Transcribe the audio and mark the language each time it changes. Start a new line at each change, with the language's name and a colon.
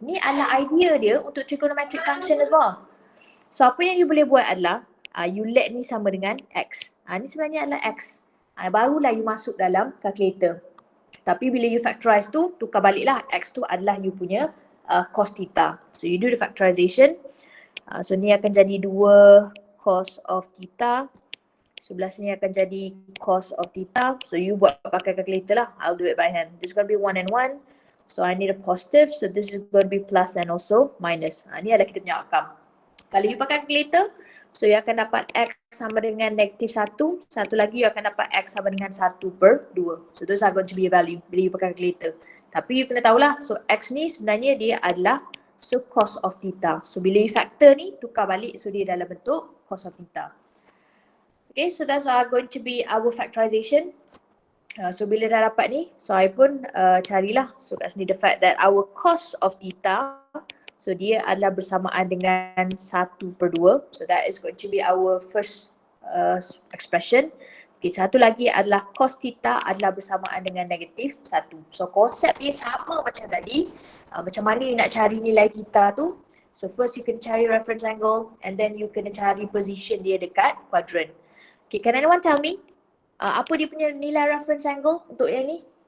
Malay: Ni adalah idea dia untuk trigonometric function as well. So apa yang you boleh buat adalah you let ni sama dengan x. Ni sebenarnya adalah x. Barulah you masuk dalam calculator. Tapi bila you factorize tu, tukar balik lah. X tu adalah you punya cos theta.
English: So you do the factorization.
Malay: So ni akan jadi 2 cos of theta. Sebelah sini akan jadi cos of theta. So you buat pakai calculator lah.
English: I'll do it by hand. This is going to be 1 and 1. So I need a positive. So this is going to be plus and also minus.
Malay: Ni adalah kita punya outcome. Kalau you pakai calculator, so you akan dapat x sama dengan negatif 1. Satu lagi you akan dapat x sama dengan 1/2.
English: So those are going to be a value
Malay: bila you pakai calculator. Tapi you kena tahulah, so x ni sebenarnya dia adalah so cos of theta. So bila you factor ni, tukar balik, so dia dalam bentuk cos of theta.
English: Okay, so that's going to be our factorization.
Malay: So bila dah dapat ni, so I pun carilah. So kat sini the fact that our cos of theta, so dia adalah bersamaan dengan 1/2.
English: So that is going to be our first expression.
Malay: Okay, satu lagi adalah cos theta adalah bersamaan dengan negatif 1. So konsep dia sama macam tadi. Macam mana you nak cari nilai theta tu. So first you can cari reference angle and then you kena cari position dia dekat quadrant.
English: Okay, can anyone tell me
Malay: apa dia punya nilai reference angle untuk yang ni?